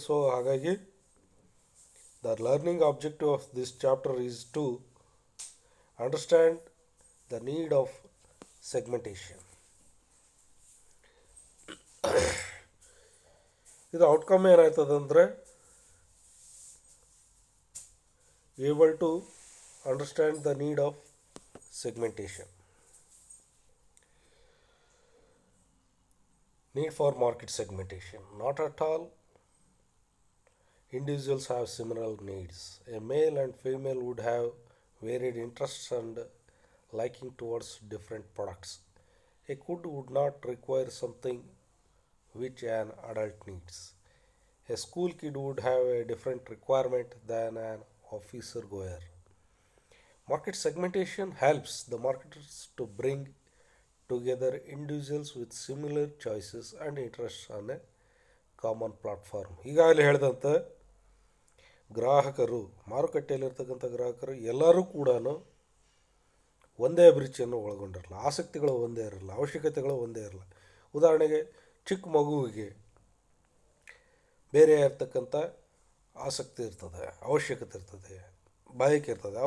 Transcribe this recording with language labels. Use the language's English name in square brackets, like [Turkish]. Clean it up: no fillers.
[Kannada] So ಹಾಗಾಗಿ [English] The learning objective of this chapter is to understand the need of segmentation. [Kannada] ಇದು outcome ಏನಾಯ್ತದಂದರೆ, [English] Able to understand the need of segmentation. Need for market segmentation. Not at all individuals have similar needs. A male and female would have varied interests and liking towards different products. A kid would not require something which an adult needs. A school kid would have a different requirement than an officer goer. Market segmentation helps the marketers to bring together individuals with similar choices and interests on a common platform. [Kannada] ಈಗಾಗಲೇ ಹೇಳಿದಂತೆ ಗ್ರಾಹಕರು, ಮಾರುಕಟ್ಟೆಯಲ್ಲಿರ್ತಕ್ಕಂಥ ಗ್ರಾಹಕರು ಎಲ್ಲರೂ ಕೂಡ ಒಂದೇ ಅಭಿರುಚಿಯನ್ನು ಒಳಗೊಂಡಿರಲ್ಲ, ಆಸಕ್ತಿಗಳು ಒಂದೇ ಇರಲ್ಲ, ಅವಶ್ಯಕತೆಗಳು ಒಂದೇ ಇರಲ್ಲ. ಉದಾಹರಣೆಗೆ ಚಿಕ್ಕ ಮಗುವಿಗೆ ಬೇರೆ ಇರ್ತಕ್ಕಂಥ ಆಸಕ್ತಿ ಇರ್ತದೆ, ಅವಶ್ಯಕತೆ ಇರ್ತದೆ, ಬಯಕೆ ಇರ್ತದೆ.